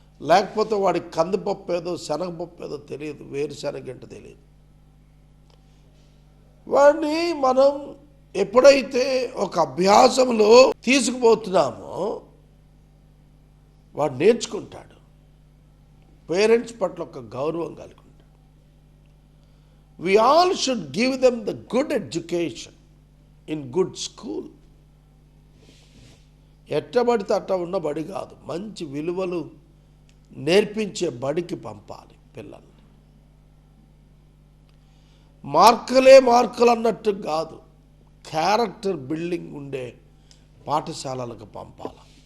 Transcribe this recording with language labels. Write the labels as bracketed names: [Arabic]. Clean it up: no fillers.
[Telugu] లేకపోతే వాడికి కందిపప్పు ఏదో శనగపప్పు ఏదో తెలియదు, వేరుశనగ ఏంటో తెలియదు. వాడిని మనం ఎప్పుడైతే ఒక అభ్యాసంలో తీసుకుపోతున్నామో వాడు నేర్చుకుంటాడు. పేరెంట్స్ పట్ల ఒక గౌరవం కలిగి ఉంటాడు. [English] We all should give them the good education in good school. [Telugu] ఎట్టబడితే అట్ట ఉన్న బడి కాదు, మంచి విలువలు నేర్పించే బడికి పంపాలి పిల్లల్ని. మార్కులు అన్నట్టు కాదు, క్యారెక్టర్ బిల్డింగ్ ఉండే పాఠశాలలకు పంపాలి.